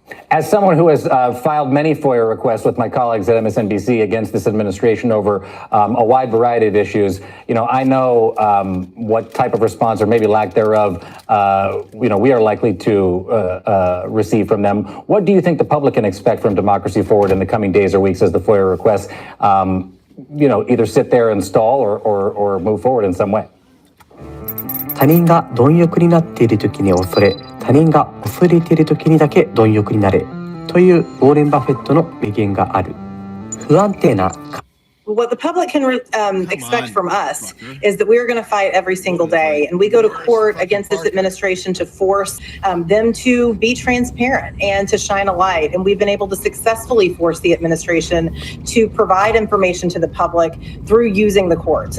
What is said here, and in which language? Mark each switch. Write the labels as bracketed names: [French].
[English] As someone who has filed many FOIA requests with my colleagues at MSNBC against this administration over a wide variety of issues, I know what type of response or maybe lack thereof, we are likely to receive from them. What do you think the public can expect from Democracy Forward in the coming days or weeks as the FOIA requests, either sit there and stall or move forward in some way? [Japanese] 他人が貪欲になっている時に恐れ、他人が恐れている時にだけ貪欲になれというウォーレン・バフェットの名言がある。不安定な [English] What the public can expect from us is that we're going to fight every single day. And we go to court against this administration to force them to be transparent and to shine a light. And we've been able to successfully force the administration to provide information to the public through using the courts.